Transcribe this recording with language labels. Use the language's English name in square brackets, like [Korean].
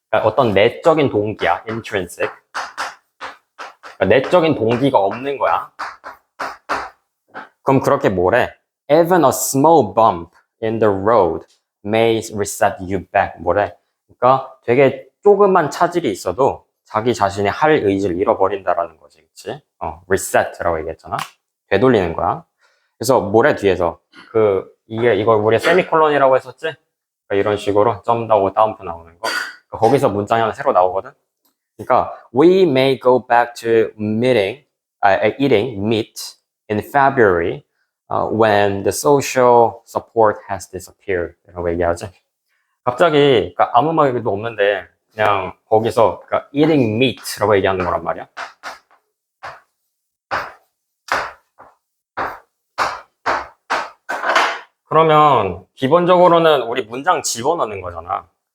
[Korean] 그러니까 어떤 내적인 동기야. [English] intrinsic. [Korean] 그러니까 내적인 동기가 없는 거야. 그럼 그렇게 뭐래? [English] Even a small bump in the road may reset you back. [Korean] 뭐래? 그러니까 되게 조그만 차질이 있어도 자기 자신이 할 의지를 잃어버린다라는 거지, 그치? reset라고 얘기했잖아. 되돌리는 거야. 그래서 뭐래 뒤에서 이걸 우리 세미콜론이라고 했었지? 그러니까 이런 식으로 점 나오고 다운표 나오는 거. 그러니까 거기서 문장이 하나 새로 나오거든. 그러니까 [English] we may go back to eating meat in February when the social support has disappeared. [Korean] 이라고 얘기하지. 갑자기 그러니까 아무 말도 없는데 그냥 거기서 그러니까 [English] eating meat [Korean] 라고 얘기하는 거란 말이야. 그러면 기본적으로는 우리 문장 집어넣는 거잖아.